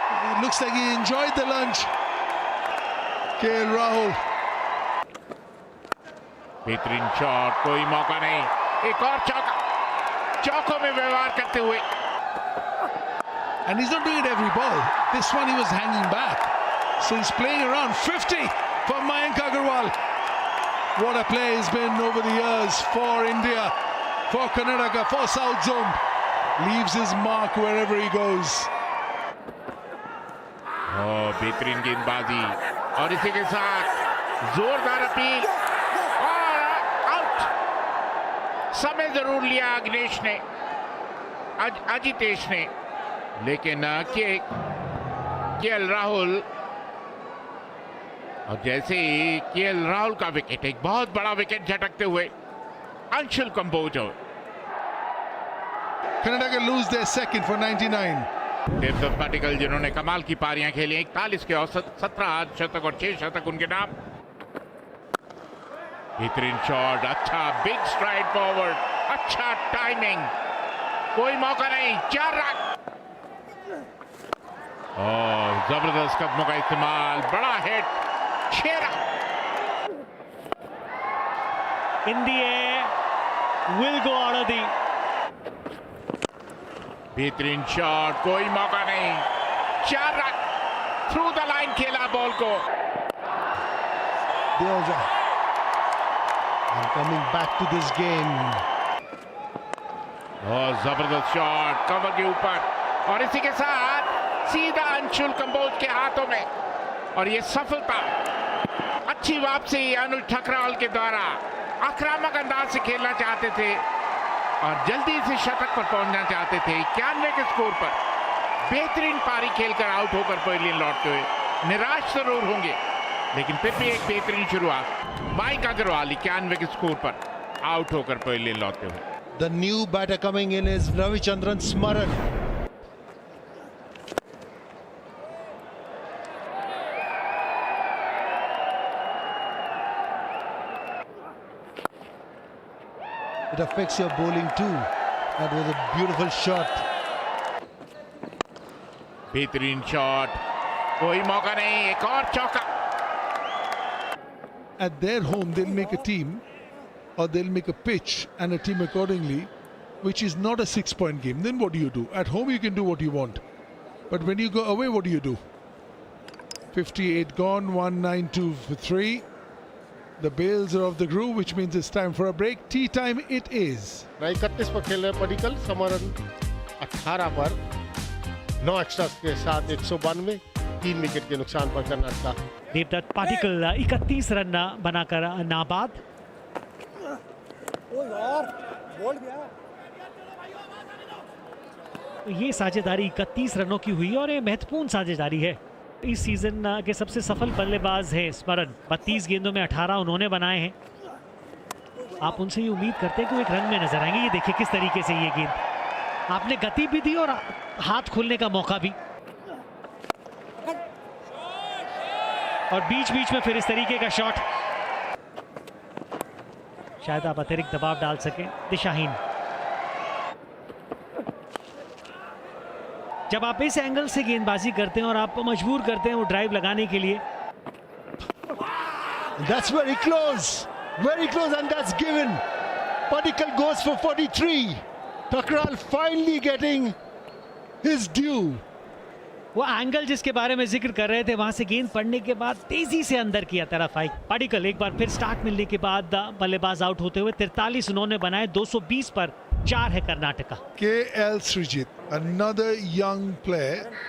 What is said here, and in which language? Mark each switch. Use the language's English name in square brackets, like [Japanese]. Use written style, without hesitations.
[English] It looks like he enjoyed the lunch. KL Rahul. [Hindi] बेहतरीन shot, कोई मौका नहीं, एक और चौका, चौकों में व्यवहार करते हुए। [English] And he's not doing it every ball. This one he was hanging back. So he's playing around. 50 for Mayank Agarwal. What a play has been over the years for India, for Karnataka, for South Zone. Leaves his mark wherever he goes. [Hindi] बेहतरीन गेंदबाजी और इसी के साथ जोरदार appeal और out. समय जरूर लिया अग्नेश ने, अजितेश ने, लेकिन केएल राहुल, और जैसे ही केएल राहुल का विकेट, एक बहुत बड़ा विकेट झटकते हुए Anshul Kamboj. [English] Karnataka lose their second for 99. [Hindi] Devdutt Padikkal जिन्होंने कमाल की पारियां खेली, 41 के औसत, 17 शतक और 6 शतक उनके नाम। बेहतरीन शॉट, अच्छा [English] big stride forward, [Hindi] अच्छा टाइमिंग, कोई मौका नहीं, 4 रन। और जबरदस्त कदमों का इस्तेमाल, बड़ा hit, 6 run. [English] In the air, will go out of the. [Hindi] बेहतरीन शॉट, कोई मौका नहीं, 4 रन, [English] through the line [Hindi] खेला बॉल को। [English] Deoja. And coming back to this game. [Hindi] और जबरदस्त शॉट कवर के ऊपर, और इसी के साथ सीधा अंशुल कंबोज के हाथों में, और ये सफलता। अच्छी वापसी अनुज ठकराल के द्वारा, आक्रामक अंदाज से खेलना चाहते थे और जल्दी से शतक पर पहुंचना चाहते थे। 91 के स्कोर पर बेहतरीन पारी खेलकर आउट होकर पवेलियन लौटते हुए निराश जरूर होंगे, लेकिन फिर भी एक बेहतरीन शुरुआत। मयंक अग्रवाल 91 के स्कोर पर आउट होकर पवेलियन लौटते हुए। [English] The new batter coming in is Ravichandran Smaran. It affects your bowling too. That was a beautiful shot. [Hindi] बेहतरीन शॉट, कोई मौका नहीं, एक और चौका। [English] At their home, they'll make a team, or they'll make a pitch and a team accordingly, which is not a 6-point game. Then what do you do? At home, you can do what you want. But when you go away, what do you do? 58 gone, 192 for 3. The Bales are off the groove, which means it's time for a break. Tea time it is. [Hindi] 31 पर खेल रहे पडिक्कल, समरन 18 पर 9 extras के साथ 192, 3 wicket के नुकसान पर Karnataka. Devdutt Padikkal 31 run बनाकर नाबाद। ये साझेदारी 31 रनों की हुई और ये महत्वपूर्ण साझेदारी है। इस सीजन के सबसे सफल बल्लेबाज हैं स्मरण, 32 गेंदों में 18 उन्होंने बनाए हैं। आप उनसे ये उम्मीद करते हैं कि वो एक रन में नजर आएंगे। ये देखिए किस तरीके से ये गेंद, आपने गति भी दी और हाथ खोलने का मौका भी, और बीच बीच में फिर इस तरीके का शॉट। शायद आप अतिरिक्त दबाव डाल सके, दिशाहीन। जब आप इस एंगल से गेंदबाजी करते हैं और आपको मजबूर करते हैं वो ड्राइव लगाने के लिए। [English] That's very close, and that's given. Padikkal goes for 43. Thakral finally getting his due. [Hindi] वो एंगल जिसके बारे में जिक्र कर रहे थे, वहां से गेंद पड़ने के बाद तेजी से अंदर किया तरफ आई। पाटिकल एक बार फिर स्टार्ट मिलने के बाद बल्लेबाज आउट होते हुए 43 उन्होंने बनाए, 220 पर 4 है Karnataka. [English] KL Srijit, another young player.